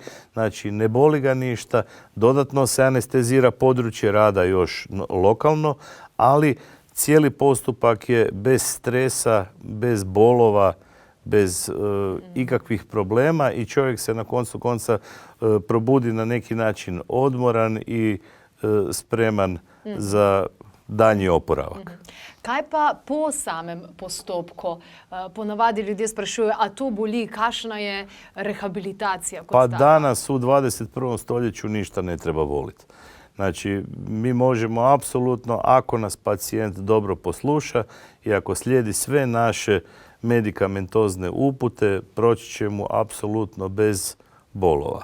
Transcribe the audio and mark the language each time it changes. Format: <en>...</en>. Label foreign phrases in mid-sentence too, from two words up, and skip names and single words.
<hr>Znači, ne boli ga ništa, dodatno se anestezira područje rada još lokalno, ali cijeli postupak je bez stresa, bez bolova, bez ikakvih problema i čovjek se na koncu konca probudi na neki način odmoran i spreman za danji oporavak.</hr> <sl>Kaj pa po samem postopku? Ponavadi ljudje sprašujejo, a to boli, kakšna je rehabilitacija?</sl> <hr>Pa danas u 21. stoljeću ništa ne treba boliti. Znači, mi možemo apsolutno, ako nas pacijent dobro posluša i ako slijedi sve naše medikamentozne upute, proći će mu apsolutno bez bolova.</hr>